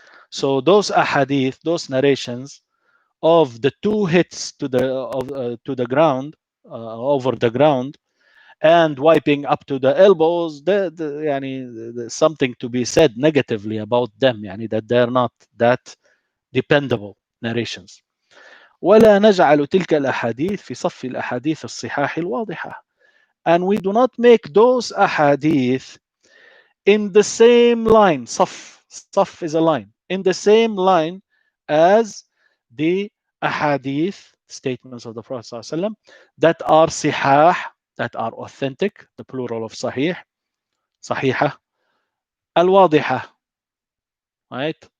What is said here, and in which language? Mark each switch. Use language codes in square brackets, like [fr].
[en] So those ahadith, those narrations of the two hits to the ground, over the ground, and wiping up to the elbows, there's something to be said negatively about them, yani that they're not that dependable narrations. [ar] ولا نجعل تلك الأحاديث في صف الأحاديث الصحاح الواضحة. [en] And we do not make those ahadith in the same line. Saf is a line. In the same line as the ahadith, statements of the Prophet ﷺ, that are sihah, that are authentic, the plural of sahih, sahihah, al-wadihah, right?